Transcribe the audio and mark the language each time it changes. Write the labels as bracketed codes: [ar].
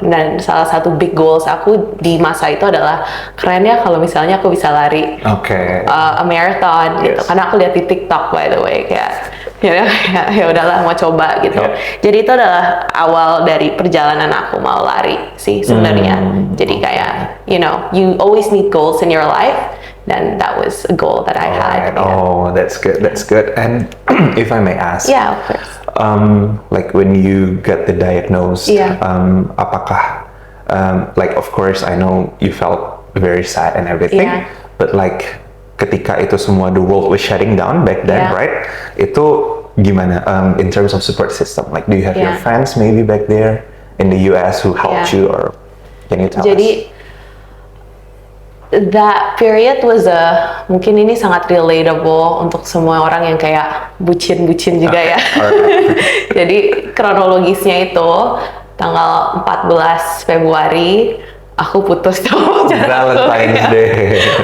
[id] Dan salah satu [en] big goals [id] aku di masa itu adalah keren ya kalau misalnya aku bisa lari [en] a marathon [id] gitu, karena aku lihat di TikTok [en] by the way [id] kayak ya udahlah mau coba gitu. Jadi itu adalah awal dari perjalanan aku mau lari sih sebenarnya. Jadi kayak [en] you always need goals in your life, and that was a goal that I had. Oh, that's good. And if I may ask, of course. Like when you get the diagnosis, [id] apakah [en] like of course I know you felt very sad and everything, but like [id] ketika itu semua [en] the world was shutting down back then, right? [id] Itu gimana [en] in terms of support system? Like do you have your friends maybe back there in the US who helped you, or can you tell us? That period was [id] mungkin ini sangat relatable untuk semua orang yang kayak bucin-bucin juga ya. Jadi kronologisnya itu tanggal 14 Februari aku putus sama [en] Valentine's Day.